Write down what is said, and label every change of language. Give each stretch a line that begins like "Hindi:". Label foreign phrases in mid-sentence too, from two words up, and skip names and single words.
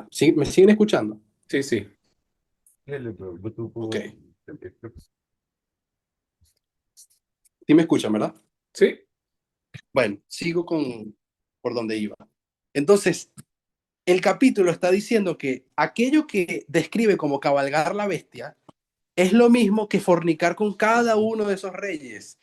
Spanish: ¿Sí? ¿Me siguen escuchando? Sí, sí.
Russian: Я люблю Ok. бутылку.
Spanish: Sí me escuchan, ¿verdad? Sí. Bueno, sigo por donde iba. Entonces, el capítulo está diciendo que aquello que describe como cabalgar la bestia es lo mismo que fornicar con cada uno de esos reyes.